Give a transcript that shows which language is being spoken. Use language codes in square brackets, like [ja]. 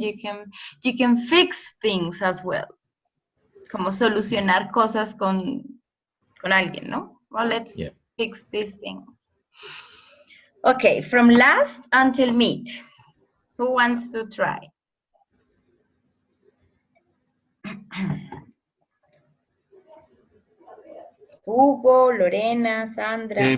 [en] You can fix things as well. [es] Como solucionar cosas con alguien, ¿no? [en] Well, let's fix these things. Okay, from last until meet. Who wants to try? Hugo, Lorena, Sandra.